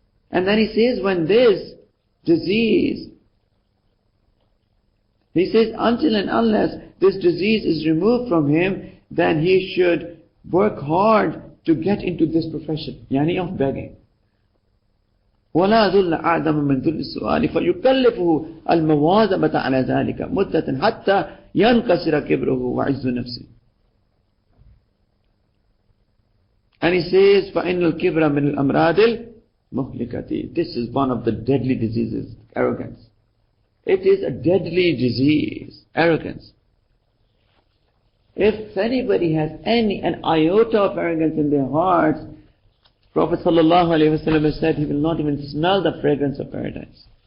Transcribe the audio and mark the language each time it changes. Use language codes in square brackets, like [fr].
[en] And then he says when this disease, he says until and unless this disease is removed from him, then he should work hard to get into this profession, of begging. [ar] ولا ذل أعظم من ذل السؤال فيكلفه المواظبة على ذلك مدة حتى ينكسر كبره وعز نفسه. [en] And he says [ar] فإن الكبر من الأمراض المهلكة. [en] This is one of the deadly diseases, arrogance. It is a deadly disease, arrogance. If anybody has an iota of arrogance in their hearts, Prophet ﷺ said he will not even smell the fragrance of paradise.